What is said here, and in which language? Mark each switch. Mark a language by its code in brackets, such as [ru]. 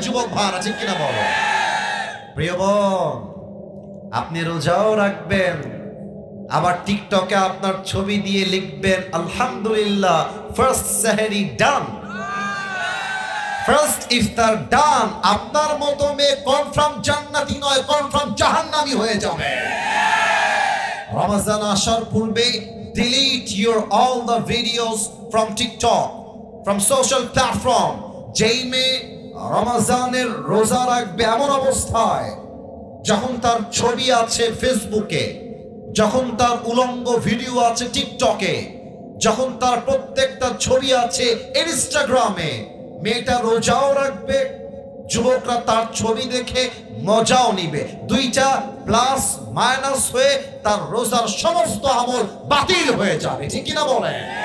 [bn] যুবক ভাইরা, ঠিক কিনা বলো? প্রিয় বোন, আপনি রোজাও রাখবেন, আবার টিকটকে আপনার ছবি দিয়ে লিখবেন আলহামদুলিল্লাহ, ফার্স্ট সেহরি ডান, ফার্স্ট ইফতার ডান। আপনার মতো মেয়ে কনফার্ম জান্নাতি নয়, কনফার্ম জাহান্নামী হয়ে যাবে। রমজান আসার পূর্বে [en] delete your all the videos from TikTok, from social platform. [bn] যেই মেয়ে রমজানের রোজা রাখবে এমন অবস্থায় যখন তার ছবি আছে ফেসবুকে, যখন তার উলঙ্গ ভিডিও আছে টিকটকে, যখন তার প্রত্যেকটা ছবি আছে ইনস্টাগ্রামে, মেয়েটা রোজাও রাখবে, যুবকরা তার ছবি দেখে মজাও নিবে, দুইটা প্লাস মাইনাস হয়ে তার রোজার সমস্ত আমল বাতিল হয়ে যাবে, ঠিক কিনা বলেন?